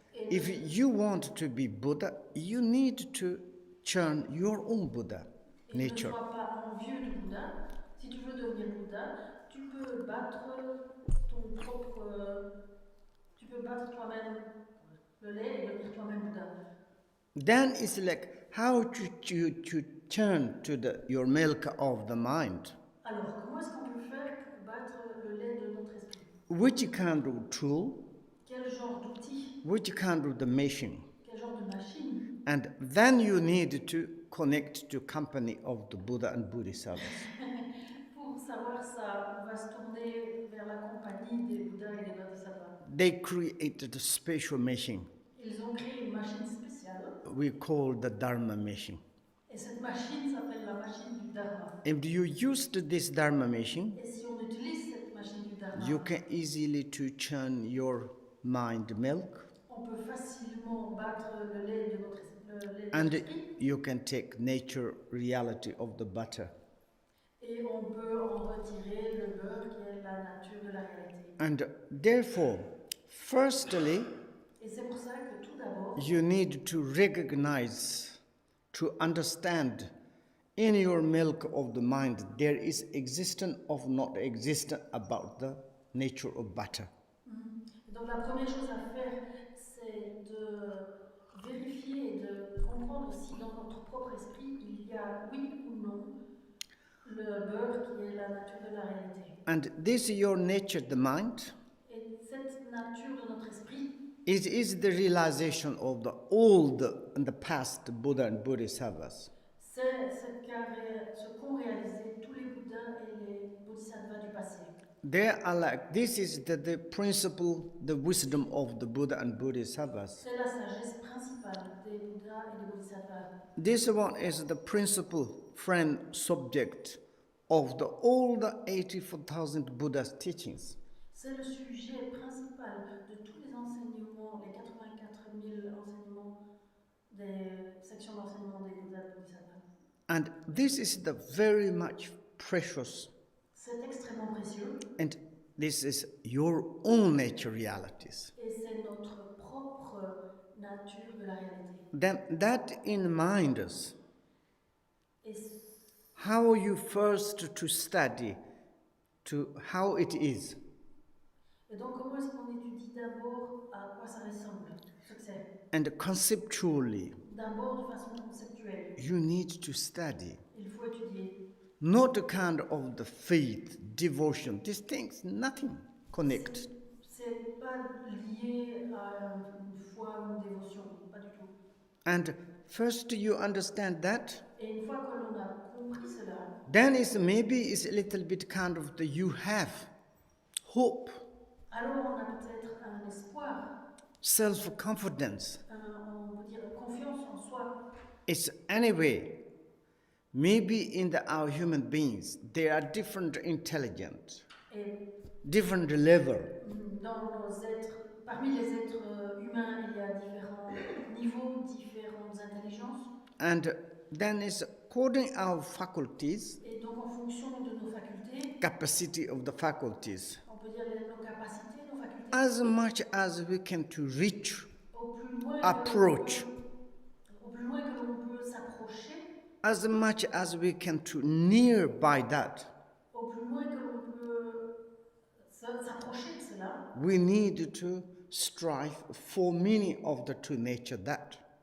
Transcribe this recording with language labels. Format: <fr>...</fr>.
<en>If you want to be Buddha, you need to churn your own Buddha nature.</en> <fr>Ne sois pas envieux du Bouddha. Si tu veux devenir Bouddha, tu peux battre ton propre, tu peux battre toi-même le lait et devenir toi-même Bouddha.</fr> <en>Then it's like how to turn to your milk of the mind.</en> <fr>Alors, comment est-ce qu'on peut faire pour battre le lait de notre esprit?</fr> <en>Which kind of tool?</en> <fr>Quel genre d'outil?</fr> <en>which kind of the machine.</en> <fr>Quel genre de machine?</fr> <en>And then you need to connect to company of the Buddha and Bodhisattvas.</en> <fr>Pour savoir ça, on va se tourner vers la compagnie des Bouddhas et des Bodhisattvas.</fr> <en>They created a special machine</en> <fr>Ils ont créé une machine spéciale.</fr> <en>we call the Dharma machine.</en> <fr>Et cette machine s'appelle la machine du Dharma.</fr> <en>If you used this Dharma machine,</en> <fr>Et si on utilise cette machine du Dharma,</fr> <en>you can easily to churn your mind milk,</en> <fr>on peut facilement battre le lait de notre esprit.</fr> <en>and you can take nature reality of the butter.</en> <fr>Et on peut en retirer le beurre qui est la nature de la réalité.</fr> <en>And therefore, firstly,</en> <fr>Et c'est pour ça que tout d'abord,</fr> <en>you need to recognize, to understand in your milk of the mind, there is existent of not existent about the nature of butter.</en> <fr>donc la première chose à faire, c'est de vérifier et de comprendre si dans notre propre esprit, il y a oui ou non le beurre qui est la nature de la réalité.</fr> <en>And this your nature, the mind,</en> <fr>Et cette nature de notre esprit,</fr> <en>is the realization of the old and the past Buddha and Bodhisattvas.</en> <fr>c'est ce qu'ont réalisé tous les Bouddhas et les Bodhisattvas du passé.</fr> <en>They are like, this is the principle, the wisdom of the Buddha and Bodhisattvas.</en> <fr>C'est la sagesse principale des Bouddhas et des Bodhisattvas.</fr> <en>This one is the principal friend subject of the old 84,000 Buddha's teachings.</en> <fr>C'est le sujet principal de tous les enseignements, les 84 000 enseignements des sections d'enseignement des Bouddhas et des Bodhisattvas.</fr> <en>And this is the very much precious,</en> <fr>C'est extrêmement précieux</fr> <en>and this is your own nature realities.</en> <fr>et c'est notre propre nature de la réalité.</fr> <en>Then that in mind us,</en> <fr>Et,</fr> <en>how you first to study to how it is.</en> <fr>et donc comment est-ce qu'on étudie d'abord à quoi ça ressemble, ce que c'est?</fr> <en>And conceptually,</en> <fr>D'abord de façon conceptuelle.</fr> <en>you need to study.</en> <fr>Il faut étudier.</fr> <en>Not a kind of the faith, devotion, these things, nothing connect.</en> <fr>C'est pas lié à une foi ou une dévotion, pas du tout.</fr> <en>And first you understand that,</en> <fr>Et une fois que l'on a compris cela,</fr> <en>then it's maybe it's a little bit kind of the you have hope,</en> <fr>alors on a peut-être un espoir,</fr> <en>self-confidence.</en> <fr>on peut dire confiance en soi.</fr> <en>It's anyway, maybe in our human beings, there are different intelligence,</en> <fr>Et</fr> <en>different level.</en> <fr>dans nos êtres, parmi les êtres humains, il y a différents niveaux, différentes intelligences.</fr> <en>And then it's according our faculties,</en> <fr>Et donc en fonction de nos facultés,</fr> <en>capacity of the faculties,</en> <fr>on peut dire nos capacités, nos facultés,</fr> <en>as much as we can to reach,</en> <fr>au plus loin</fr> <en>approach,</en> <fr>au plus loin que l'on peut s'approcher,</fr> <en>as much as we can to near by that,</en> <fr>au plus loin que l'on peut s'approcher de cela,</fr> <en>we need to strive for meaning of the true nature that.</en>